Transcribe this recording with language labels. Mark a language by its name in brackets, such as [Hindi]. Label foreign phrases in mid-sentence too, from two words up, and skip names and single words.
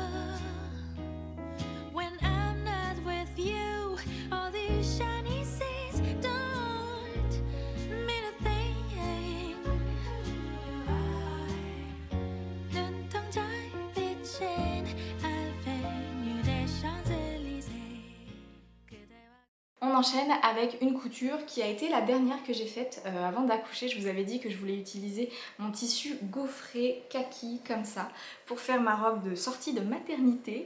[English] When I'm not with you, all these shiny seas don't mean a thing. [Korean] 눈동자 비친 Avenue des Champs-Élysées. [French] On enchaîne avec une couture qui a été la dernière que j'ai faite avant d'accoucher. Je vous avais dit que je voulais utiliser mon tissu gaufré kaki comme ça pour faire ma robe de sortie de maternité.